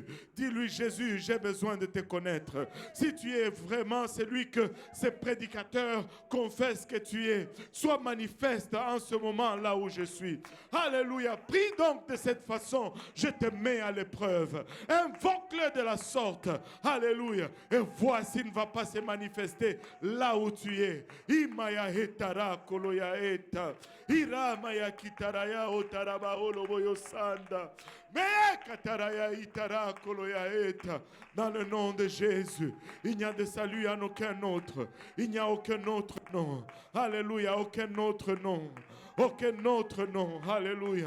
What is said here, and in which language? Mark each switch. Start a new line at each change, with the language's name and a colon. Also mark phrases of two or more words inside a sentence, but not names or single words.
French: Dis-lui, Jésus, j'ai besoin de te connaître. Si tu es vraiment celui que ces prédicateurs confessent que tu es, sois manifeste en ce moment là où je suis. Alléluia. Prie donc de cette façon. Je te mets à l'épreuve. Invoque-le de la sorte. Alléluia. Et vois s'il ne va pas se manifester là où tu es. Imaya hetara koloya eta. Iramaya kitaraya otaraba oloboyo sanda. Dans le nom de Jésus, il n'y a de salut en aucun autre. Il n'y a aucun autre nom. Alléluia, aucun autre nom. Aucun autre nom. Alléluia.